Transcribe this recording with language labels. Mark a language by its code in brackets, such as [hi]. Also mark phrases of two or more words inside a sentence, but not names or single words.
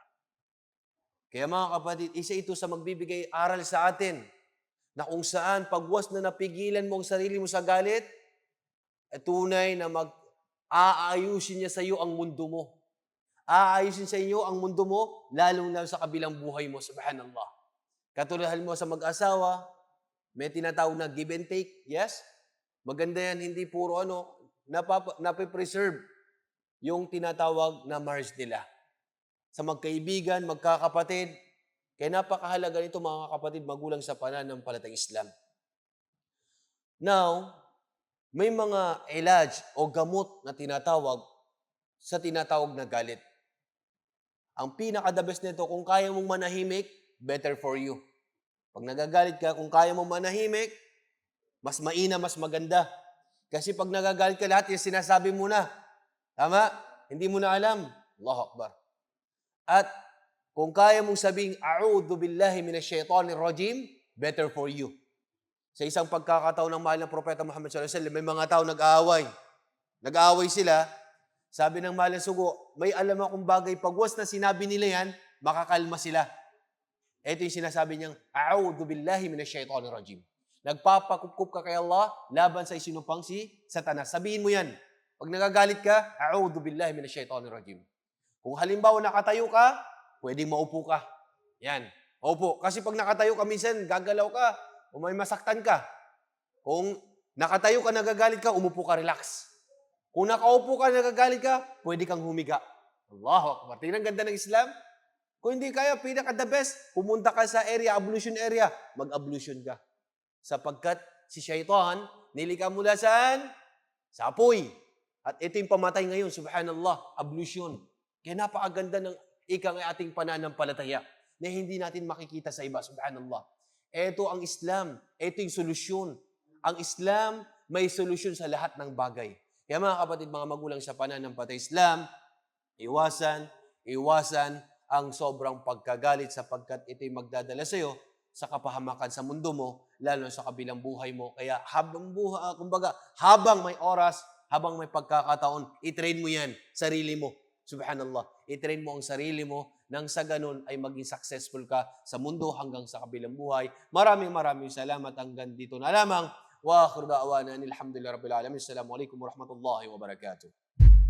[tl] Kaya mga kapatid, isa ito sa magbibigay aral sa atin na kung saan pagwas na napigilan mo ang sarili mo sa galit, tunay na aayusin niya sa iyo ang mundo mo. Aayusin sa iyo ang mundo mo, lalong-lalo sa kabilang buhay mo. Subhanallah. Katulad mo sa mag-asawa, may tinatawag na [en] give and take. [tl] Yes? Maganda yan, hindi puro napipreserve yung tinatawag na marriage nila. Sa magkaibigan, magkakapatid. Kaya napakahalaga nito mga kapatid, magulang sa pananampalatayang Islam. Now, may mga ilaj o gamot na tinatawag sa tinatawag na galit. Ang pinaka- [en] the best [tl] nito, kung kaya mong manahimik, [en] better for you. [tl] Pag nagagalit ka, kung kaya mong manahimik, mas maina, mas maganda. Kasi pag nagagalit ka, lahat yung sinasabi mo na. Tama? Hindi mo na alam. [ar] الله أكبر. [tl] At kung kaya mong sabing, [ar] أعوذ بالله من الشيطان الرجيم, [en] better for you. [tl] Sa isang pagkakataon ng mahal ng propeta Muhammad [ar] صلى الله عليه وسلم, [tl] may mga tao nag-aaway. Nag-aaway sila. Sabi ng mahal ng sugo, may alam akong bagay, pagwas na sinabi nila yan, makakalma sila. Ito yung sinasabi niyang, [ar] أعوذ بالله من الشيطان الرجيم. [tl] Nagpapakupkup ka kay Allah, laban sa isinupang si Satanas. Sabihin mo yan. Pag nagagalit ka, [ar] أعوذ بالله من الشيطان الرجيم. [tl] Kung halimbawa nakatayo ka, pwedeng maupo ka. Yan. Maupo. Kasi pag nakatayo ka, minsan gagalaw ka, o may masaktan ka. Kung nakatayo ka, nagagalit ka, umupo ka, relax. Kung nakaupo ka, nagagalit ka, pwede kang humiga. [ar] الله أكبر. [tl] Tingnan ganda ng Islam. Kung hindi kaya, pinaka- [en] the best, [tl] pumunta ka sa area, [en] ablution area, [tl] mag-ablution ka. Sapagkat si Shaitan, nilika mula saan? Sa apoy. At ito yung pamatay ngayon, subhanallah, ablution. Kaya napakaganda ng ating pananampalataya na hindi natin makikita sa iba, subhanallah. Ito ang Islam, ito yung solusyon. Ang Islam, may solusyon sa lahat ng bagay. Kaya mga kapatid, mga magulang sa pananampalatayang Islam, iwasan ang sobrang pagkagalit sapagkat ito'y magdadala sa iyo sa kapahamakan sa mundo mo, lalo sa kabilang buhay mo. Kaya habang buhay, kumbaga, habang may oras, habang may pagkakataon, i-train mo yan, sarili mo. Subhanallah. I-train mo ang sarili mo nang sa ganun ay maging successful ka sa mundo hanggang sa kabilang buhay. Maraming salamat hanggang dito na lamang. [ar] وآخر دعوانا الحمد لله رب العالمين السلام عليكم ورحمة الله وبركاته.